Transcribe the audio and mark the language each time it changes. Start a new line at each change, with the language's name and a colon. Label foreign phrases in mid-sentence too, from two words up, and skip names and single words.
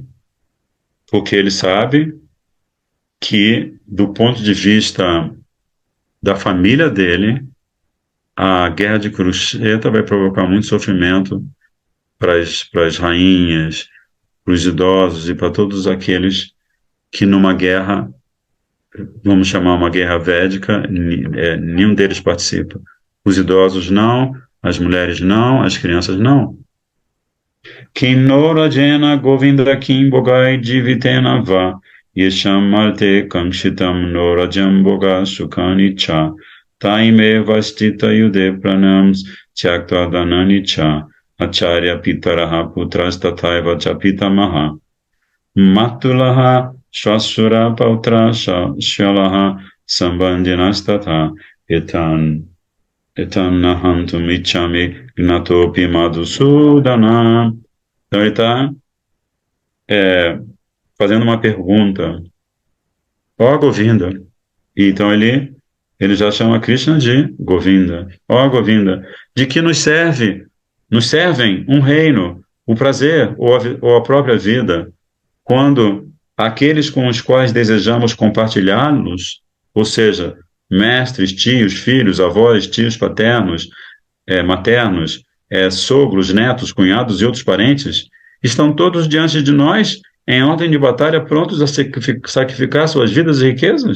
Portuguese: Porque ele sabe que, do ponto de vista da família dele, a guerra de Kurukshetra vai provocar muito sofrimento para as rainhas, para os idosos e para todos aqueles que numa guerra, vamos chamar uma guerra védica, nenhum deles participa. Os idosos não, as mulheres não, as crianças não.
Sanskrit: Kim no rajena govinda kim bogai jivitena va yesham malte kamshitam no rajam boga sukani cha taime vastita yude pranams tyaktva danani cha acharya pitaraha putras tathaiva chapita maha matulaha shasura pautra shalaha sambandhinastatha etan nahantum ichami gnatopi madhusudana.
Portuguese: Então ele está fazendo uma pergunta. Ó Govinda. E então ele já chama Krishna de Govinda. Ó Govinda, de que nos servem um reino, o prazer ou a própria vida, quando aqueles com os quais desejamos compartilhá-los, ou seja, mestres, tios, filhos, avós, tios paternos, maternos, sogros, netos, cunhados e outros parentes, estão todos diante de nós em ordem de batalha, prontos a sacrificar suas vidas e riquezas?